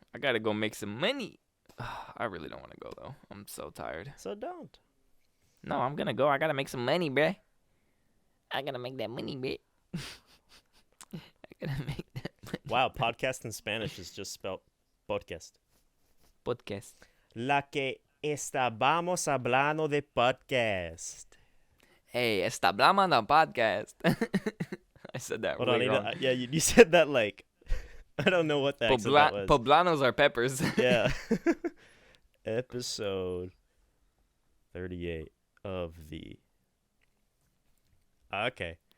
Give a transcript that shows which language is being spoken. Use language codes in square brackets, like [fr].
[en] I gotta go make some money. I really don't want to go though. I'm so tired. So don't. No, I'm gonna go. I gotta make some money, bruh. I gotta make that money, bruh. I gotta make that money. Wow, podcast in Spanish is just spelled podcast. Podcast. [es] La que estábamos hablando de podcast. [en] Hey, establamos the podcast. I said that Hold on, really wrong. yeah, you said that like I don't know what the accent that was. Poblanos are peppers. Yeah. Episode 38 of the. Okay.